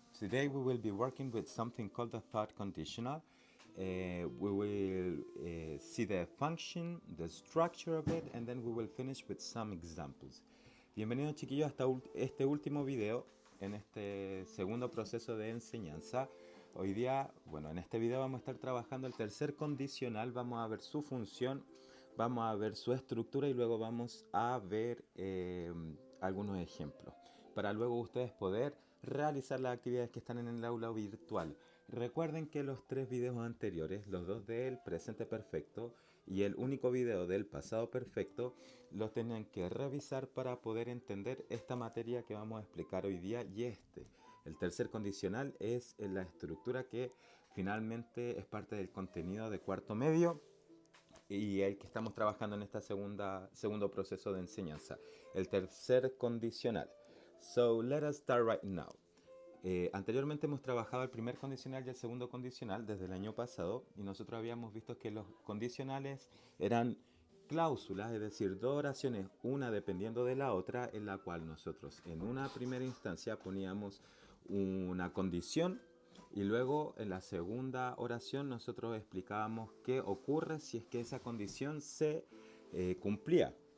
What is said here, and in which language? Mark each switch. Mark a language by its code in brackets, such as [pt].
[en] Today we will be working with something called the thought conditional. We will see the function, the structure of it, and then we will finish with some examples. [es] Bienvenidos chiquillos hasta este último video en este segundo proceso de enseñanza. Hoy día, bueno, en este video vamos a estar trabajando el tercer condicional, vamos a ver su función, vamos a ver su estructura y luego vamos a ver algunos ejemplos para luego ustedes poder realizar las actividades que están en el aula virtual. Recuerden que los tres videos anteriores, los dos del presente perfecto y el único video del pasado perfecto, los tenían que revisar para poder entender esta materia que vamos a explicar hoy día y el tercer condicional es la estructura que finalmente es parte del contenido de cuarto medio y el que estamos trabajando en este segundo proceso de enseñanza, el tercer condicional. [en] So let us start right now. [es] Anteriormente hemos trabajado el primer condicional y el segundo condicional desde el año pasado y nosotros habíamos visto que los condicionales eran cláusulas, es decir, dos oraciones, una dependiendo de la otra, en la cual nosotros en una primera instancia poníamos una condición y luego en la segunda oración nosotros explicábamos qué ocurre si es que esa condición se cumplía.